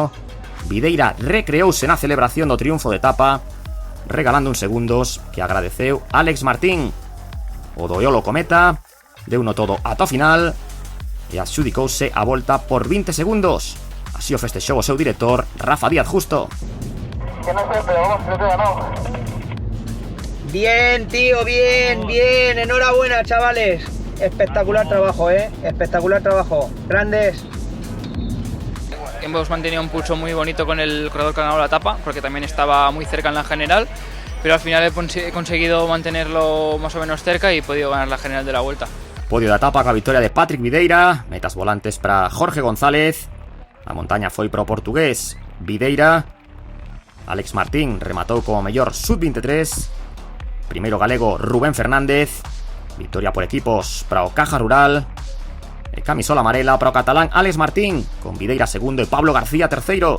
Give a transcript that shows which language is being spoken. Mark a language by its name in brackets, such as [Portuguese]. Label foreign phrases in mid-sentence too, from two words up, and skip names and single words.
[Galician] Videira recreouse na celebración do triunfo de etapa, regalando uns segundos que agradeceu Alex Martín. O do Eolo Cometa deuno todo ata o final e adxudicouse a volta por 20 segundos. Así o festexou o seu director, Rafa Díaz Justo. [Spanish] Que no sé, pero vamos, creo que ganó. Bien, tío, bien, bien. Enhorabuena, chavales. Espectacular trabajo, espectacular trabajo. Grandes. Hemos mantenido un pulso muy bonito con el corredor que ha ganado la etapa, porque también estaba muy cerca en la general, pero al final he conseguido mantenerlo más o menos cerca y he podido ganar la general de la vuelta. [Galician] Podio da etapa coa victoria de Patrick Videira, metas volantes para Jorge González. A montaña foi pro portugués Videira. Alex Martín rematou como mellor sub-23. Primeiro galego Rubén Fernández. Victoria por equipos para o Caja Rural. E camisola amarela para o catalán Alex Martín, con Videira segundo e Pablo García terceiro.